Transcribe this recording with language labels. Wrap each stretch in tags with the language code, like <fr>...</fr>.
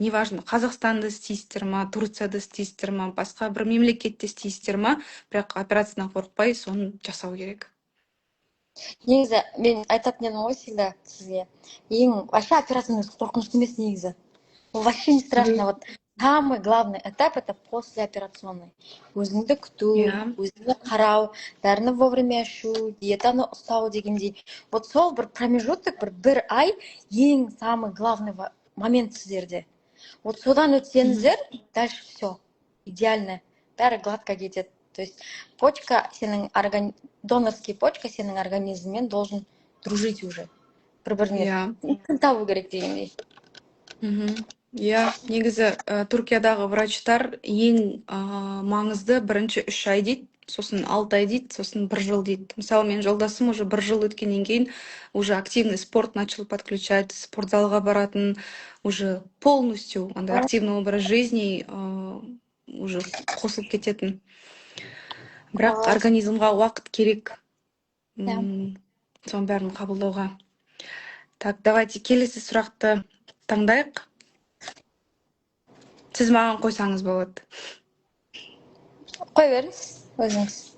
<kk>Неважно, Қазақстанда істейсіздер ма, Турцияда істейсіздер ма, басқа бір мемлекетте істейсіздер ма, бірақ операциядан қорықпай соны жасау керек. Негізі мен айтатын едім ғой</kk> <ru>всегда</ru> <kk>сізге, ең вообще операцияның өзі қорқынышты емес негізі.</kk> <ru>Вообще не страшно. Вот самый главный этап это послеоперационный.</ru> <kk>Өзіңді күту, Иә. өзіңді қарау, дәріні вовремя ішу, диетаны ұстау дегендей. Вот сол бір промежуток, бір ай ең</kk> <ru>самый главный момент</ru> <kk>сіздерде. Вот содан өтсеңіздер,</kk> <ru>дальше все идеально,</ru> <kk>бәрі гладко кетеді.</kk> <ru>То есть почка сенің донорский почка сенің организммен должен дружить уже.</ru> <kk>Бір-біріне күн табу керек дегендей. Иә, негізі Түркиядағы врачтар ең маңызды бірінші 3 ай дейді, сосын 6 ай дейді, сосын 1 жыл дейді. Мысалы, мен жолдасым уже 1 жыл өткеннен кейін уже</kk> <ru>активный спорт начал подключать,</ru> <kk>спортзалға баратын, уже полностью андай</kk> <ru>активный образ жизни</ru> <kk>уже қосылып кететін. Бірақ организмға уақыт керек. Соның бәрін қабылдауға.</kk> <ru>Так, давайте</ru> <kk>келесі сұрақты таңдайық. Сіз маған қойсаңыз болады. Қой беріңіз, өзіңіз.</kk>